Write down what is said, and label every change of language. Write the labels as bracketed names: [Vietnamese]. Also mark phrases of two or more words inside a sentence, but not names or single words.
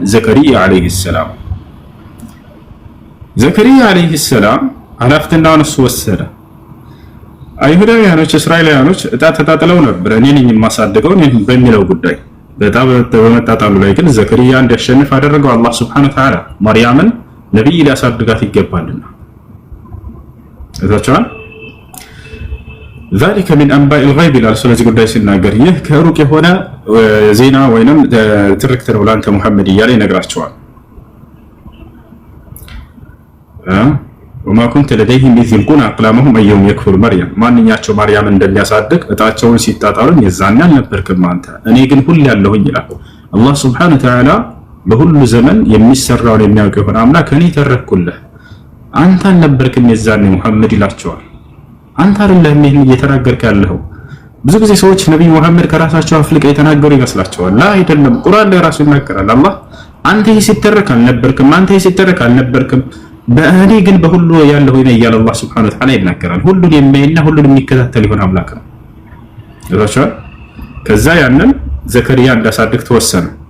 [Amharic] ዘከሪያ [Arabic] عليه السلام። [Amharic] ዘከሪያ [Arabic] عليه السلام [Amharic] ኃላፊነቱን እሱ ወሰደ። አይሁዳውያኖች እስራኤላውያኖች እጣ ተጣጥለው ነበር፣ እኔ ነኝ የማሳደገው በሚለው ጉዳይ። በጣም በመጣጣሉ ላይ ግን ዘከሪያ እንዲያሸንፍ አደረገው አላህ [Arabic] سبحانه وتعالى። [Amharic] ማርያምን ነብይ ሊያሳድጋት ይገባልና እዛቻን [Arabic] ذلك من انباء الغيب [Amharic] ይላል። ስለዚህ ጉዳይ ሲናገር ይህ ከሩቅ የሆነ ዜና ወይንም ትርክት ነው ለአንተ ሙሐመድ እያለ ይነግራቸዋል። [Arabic] وما كنت لديهم إذ يلقون أقلامهم أيهم يكفر مريم [Amharic] ማንኛቸው ማርያምን እንደሚያሳድግ እጣቸውን ሲጣጣሉ የዛኔ አልነበርክም አንተ፣ እኔ ግን ሁሉ ያለሁኝ ይላል አላህ [Arabic] سبحانه وتعالى። [Amharic] በሁሉ ዘመን የሚሰራውን የሚያውቅ የሆነ አምላክ እኔ ተረኩልህ፣ አንተ አልነበርክም የዛኔ ሙሐመድ ይላቸዋል። አንተ አይደለህም ይሄን እየተናገርክ ያለኸው። ብዙ ጊዜ ሰዎች ነብይ መሐመድ ከራሳቸው አፍልቀው የተናገሩ ይመስላቸዋል። ላ አይደለም፣ ቁርአን ላይ ራሱ ይናገራል። አላህ አንተ ይሄ ሲተረክ አልነበርክም፣ አንተ ይሄ ሲተረክ አልነበርክም፣ በእኔ ግን በሁሉ ያለው ነው እያለ አላህ [Arabic] سبحانه وتعالى [Amharic] ይናገራል። ሁሉን የሚያይና ሁሉን የሚከታተል ይሆን አምላክ ነው። እዛቻው ከዛ ያንን ዘከሪያ እንዳሳድግ ተወሰነ።